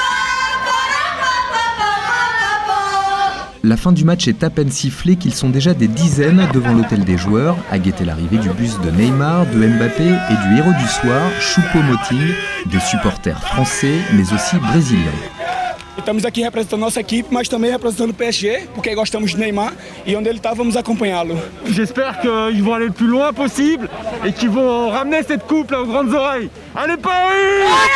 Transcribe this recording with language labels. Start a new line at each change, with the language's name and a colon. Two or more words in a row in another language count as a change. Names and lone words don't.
French: La fin du match est à peine sifflée qu'ils sont déjà des dizaines devant l'hôtel des joueurs à guetter l'arrivée du bus de Neymar, de Mbappé et du héros du soir, Choupo-Moting, des supporters français mais aussi brésiliens.
Portuguese: Estamos aqui representando nossa equipe, mas também representando o PSG, porque gostamos de Neymar e onde ele está, vamos acompanhá-lo.
French: J'espère qu'ils vont aller le plus loin possible et qu'ils vont ramener cette coupe là aux grandes oreilles. Allez Paris!